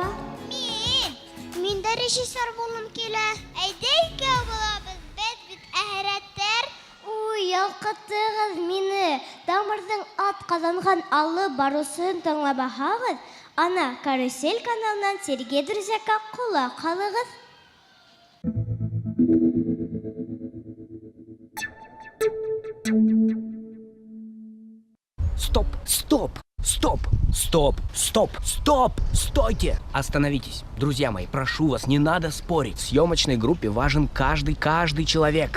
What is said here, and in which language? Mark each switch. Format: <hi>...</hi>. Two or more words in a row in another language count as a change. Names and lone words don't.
<ba>Мин дә режиссер булым килә. Әйдә икәү булабыз, беҙ бит әһәрәттәр. Уй, ялҡытығыҙ мине. Тамырҙың атҡаҙанған алып барыусын тыңлабаһағыҙ, ана, Карусель каналынан Сергей Друзьяка ҡолаҡ һалығыҙ.</ba> <ru>Стоп, стоп, стоп, стоп, стоп, стоп, стойте! Остановитесь. Друзья мои, прошу вас, не надо спорить. В съемочной группе важен каждый человек.</ru>